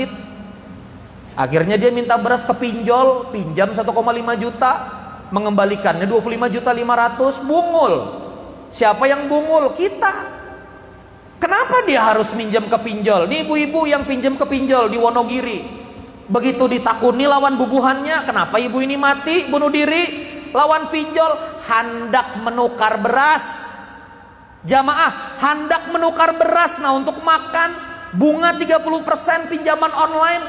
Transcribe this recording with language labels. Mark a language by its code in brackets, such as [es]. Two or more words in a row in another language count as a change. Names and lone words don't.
[id] Akhirnya dia minta beras ke pinjol, pinjam 1,5 juta, mengembalikannya 25.500.000, bungul. Siapa yang bungul? Kita. Kenapa dia harus minjam ke pinjol? Nih ibu-ibu yang pinjam ke pinjol di Wonogiri, begitu [bjn] ditakuni lawan bubuhannya, [id] kenapa ibu ini mati bunuh diri? Lawan pinjol, hendak menukar beras. Jamaah hendak menukar beras nah untuk makan, bunga 30% pinjaman online.